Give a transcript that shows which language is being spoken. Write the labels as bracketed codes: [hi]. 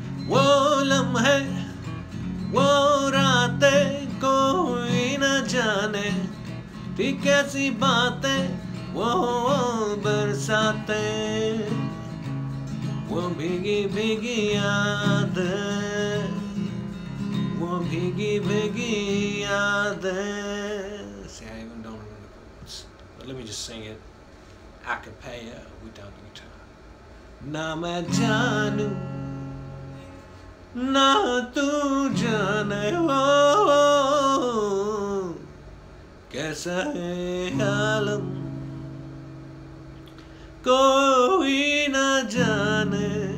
[hi] वो लम्हे वो रातें कोई न जाने थी कैसी बातें वो बरसातें वो भीगी भीगी यादें वो भीगी भीगी यादें. [en] See, I even don't remember the chords, but let me just sing it a cappella without the guitar. [hi] ना मैं जानूं ना तू जाने हो कैसा है आलम कोई न जाने